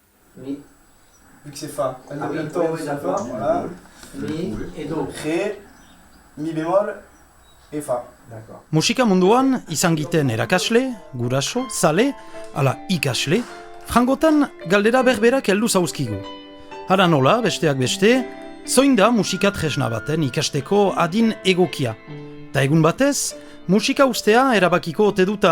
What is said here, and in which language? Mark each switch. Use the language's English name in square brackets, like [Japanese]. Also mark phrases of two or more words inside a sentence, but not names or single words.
[French] Mi. Vu que c'est Fa. Ah oui, Le ton, oui, c'est d'accord. Fa, voilà. Mi et Do. Ré, Mi bémol et Fa. D'accord. [Basque] Musika munduan izan giten erakasle, guraso, zale, ala ikasle, frangotan galdera berberak heldu zauzkigu. Hara nola, besteak beste, zoin da musika tresna baten ikasteko adin egokia. Ta egun batez, musika ustea erabakiko ote duta.